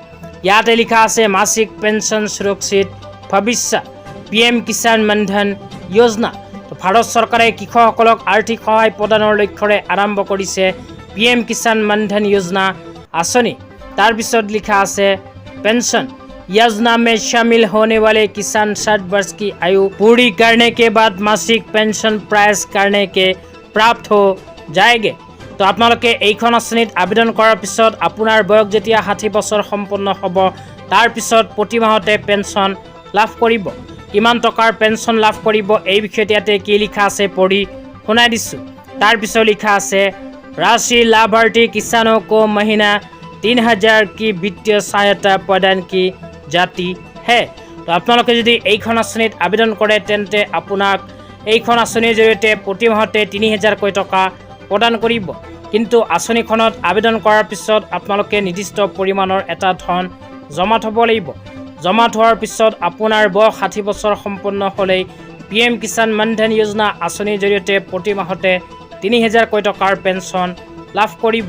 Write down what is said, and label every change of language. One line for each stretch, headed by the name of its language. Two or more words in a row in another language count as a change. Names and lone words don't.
Assamese: ইয়াতে লিখা আছে মাসিক পেঞ্চন সুৰক্ষিত ভৱিষ্যত PM কিষাণ মনধন যোজনা। ভাৰত চৰকাৰে কৃষকসকলক আৰ্থিক সহায় প্ৰদানৰ লক্ষ্যৰে আৰম্ভ কৰিছে PM কিষাণ মনধন যোজনা আঁচনি। তাৰপিছত লিখা আছে
Hindi: पेंशन योजना में शामिल होने वाले किसान 60 वर्ष की आयु पूरी करने के बाद मासिक पेंशन प्राप्त करने के प्राप्त हो जाएंगे।
Assamese: तो আপোনালোকে এইখন আঁচনিত আবেদন কৰাৰ পিছত আপোনাৰ বয়স যেতিয়া 60 বছৰ সম্পন্ন হ'ব তাৰ পিছত প্ৰতি মাহতে পেঞ্চন লাভ কৰিব। কিমান টকাৰ পেঞ্চন লাভ কৰিব এই বিষয়ত ইয়াতে কি লিখা আছে পঢ়ি শুনাই দিছোঁ। তাৰপিছত লিখা আছে
Hindi: राशि लाभार्थी किसानों को महीना 3,000 की वित्तीय सहायता प्रदान की जाती है।
Assamese: तो আপোনালোকে যদি এইখন আঁচনিত আবেদন কৰে তেন্তে আপোনাক এইখন আঁচনিৰ জৰিয়তে প্ৰতি মাহতে 3,000কৈ টকা প্ৰদান কৰিব। কিন্তু আঁচনিখনত আবেদন কৰাৰ পিছত আপোনালোকে নিৰ্দিষ্ট পৰিমাণৰ এটা ধন জমা থ'ব লাগিব। জমা থোৱাৰ পিছত আপোনাৰ বয়স 60 বছৰ সম্পন্ন হ'লেই PM কিষাণ মনধন যোজনা আঁচনিৰ জৰিয়তে প্ৰতি মাহতে 3,000কৈ টকাৰ পেঞ্চন লাভ কৰিব।